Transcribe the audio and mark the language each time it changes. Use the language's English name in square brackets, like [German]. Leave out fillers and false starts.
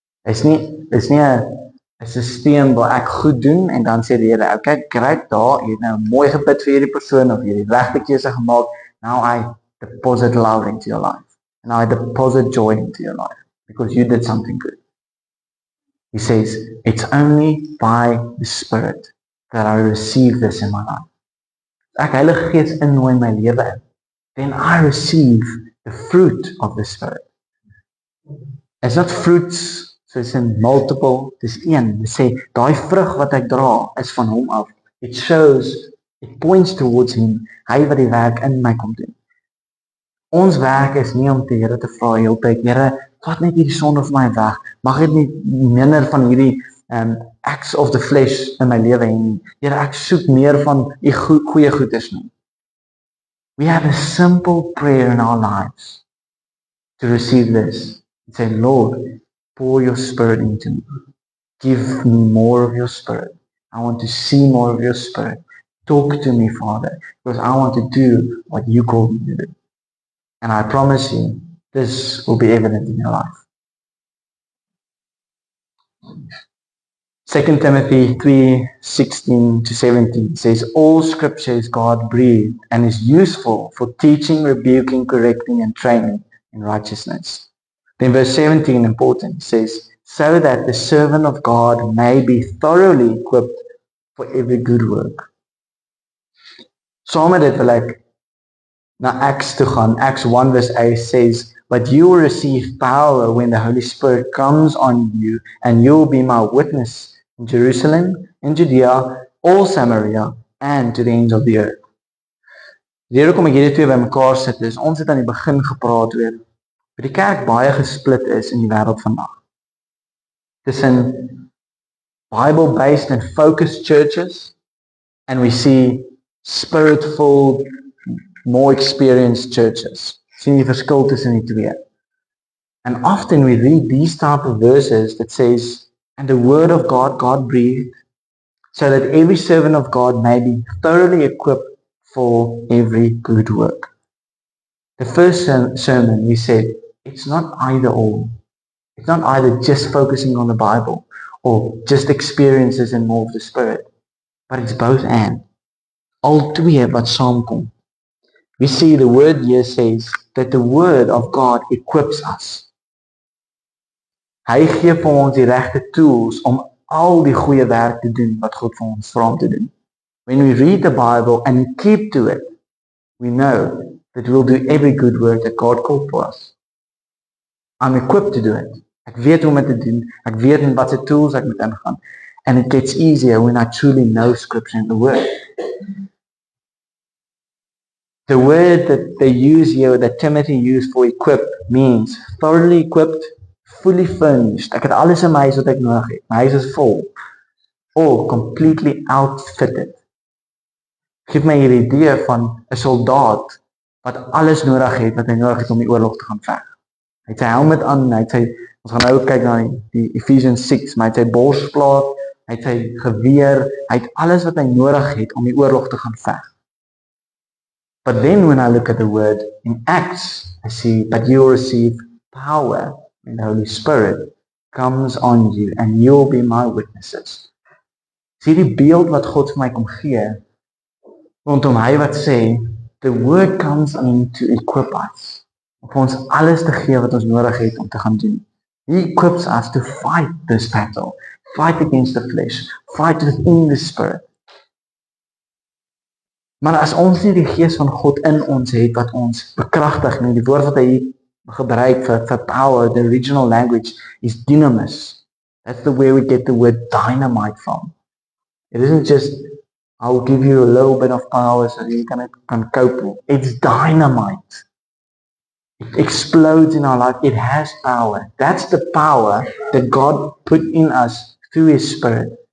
[Afrikaans] Is nie 'n stelsel waar ek goed doen en dan sê die Here, okay, great, daar, jy het nou mooi gebid vir hierdie persoon of jy het die regte keuse gemaak. [English] Now I deposit love into your life. And I deposit joy into your life because you did something good. He says, it's only by the Spirit that I receive this in my life. [Afrikaans] Ek Heilige Gees innooi my lewe in. [English] Then I receive the fruit of the Spirit. It's not fruits, so it's in multiple, [Afrikaans] dis een. Dit sê, daai vrug wat ek dra, is van hom af. [English] It shows, it points towards him, [Afrikaans] hy wat die werk in my kom doen. Ons werk is nie om die Here te vra, heel tyd, Here, vat net hierdie sonde van my weg, mag ek nie minder van hierdie [English] acts of the flesh [Afrikaans] in my lewe hê nie. Here, ek soek meer van die goeie goeders nie. [English] We have a simple prayer in our lives to receive this. And say, Lord, pour your Spirit into me. Give me more of your Spirit. I want to see more of your Spirit. Talk to me, Father, because I want to do what you called me to do. And I promise you, this will be evident in your life. 2 Timothy 3:16-17 says, all scripture is God-breathed and is useful for teaching, rebuking, correcting, and training in righteousness. Then verse 17, important, says, so that the servant of God may be thoroughly equipped for every good work. [Afrikaans] Saam met dit wil ek na Acts toe gaan. [English] Acts 1 verse 8 says, but you will receive power when the Holy Spirit comes on you, and you will be my witness in Jerusalem, in Judea, all Samaria, and to the ends of the earth. [Afrikaans] Die rede kom ek hierdie twee by mekaar sit is, ons het aan die begin gepraat oor, dat die kerk baie gesplit is in die wêreld vandag. Tussen [English] Bible-based and focused churches, and we see spirit-filled, more experienced churches. [Afrikaans] Sien die verskil tussen die twee. [English] And often we read these type of verses that says, and the word of God, God breathed, so that every servant of God may be thoroughly equipped for every good work. The first sermon we said, it's not either or. It's not either just focusing on the Bible or just experiences and more of the Spirit, but it's both and. [Afrikaans] Al twee wat saamkom. [English] We see the word here says that the word of God equips us. [Afrikaans] Hy gee vir ons die regte tools om al die goeie werk te doen wat God vir ons vra om te doen. [English] When we read the Bible and keep to it, we know that we'll do every good work that God called for us. I'm equipped to do it. [Afrikaans] Ek weet hoe om dit te doen. Ek weet in wat se tools ek moet ingaan. [English] And it gets easier when I truly know Scripture and the Word. The word that they use here, that Timothy used for equip, means thoroughly equipped, fully furnished. [Afrikaans] Ek het alles in my huis wat ek nodig het. My huis is vol. [English] Or completely outfitted. [Afrikaans] Geef my hierdie idee van 'n soldaat wat alles nodig het wat hy nodig het om die oorlog te gaan veg. Hy het sy helmet aan, hy het sy, ons gaan nou kyk na die Ephesians 6, maar hy het sy borsplaat, hy het sy geweer, hy het alles wat hy nodig het om die oorlog te gaan veg. [English] But then when I look at the word in Acts, I see, but you will receive power when the Holy Spirit comes on you and you will be my witnesses. [Afrikaans] Sien die beeld wat God vir my kom gee, rondom hy wat sê, [English] the word comes in to equip us. [Afrikaans] Om ons alles te gee wat ons nodig het om te gaan doen. [English] He equips us to fight this battle, fight against the flesh, fight within the spirit. [Afrikaans] Maar as ons nie die gees van God in ons het wat ons bekragtig nie, die woord wat hy gebruik vir power, [English] the original language is dynamis. That's where we get the word dynamite from. It isn't just, I'll give you a little bit of power so you can cope. It's dynamite. It explodes in our life. It has power. That's the power that God put in us through His Spirit.